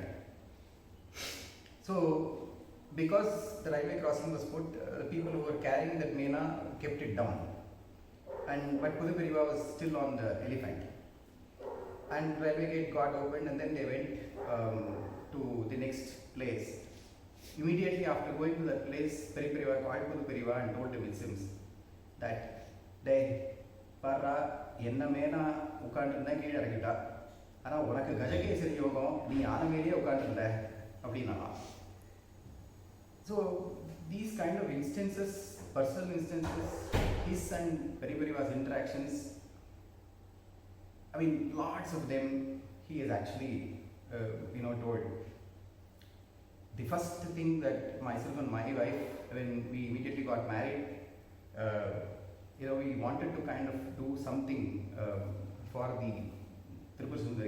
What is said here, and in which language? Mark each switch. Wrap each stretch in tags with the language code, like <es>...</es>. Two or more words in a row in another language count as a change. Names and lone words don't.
<en>So because the railway crossing was put, the people who were carrying that mena kept it down, but Gurupariva was still on the elephant. And railway gate got opened and then they went to the next place. Immediately after going to that place, Periva called Gurupariva and told him, it seems, that day</en> <ta>பாரு என்ன மேனா உக்காந்திருந்த கீழ இறக்கிட்ட, ஆனா உனக்கு கஜகேசரி யோகம் நீ ஆனை மேலே உக்காந்திருந்த அப்படின்னா.</ta> <en>So these kind of instances, personal instances, his and Periva's interactions, I mean lots of them he has actually told. The first thing that myself and my wife, when we immediately got married, we wanted to kind of do something for the Tripura Sundari.</en>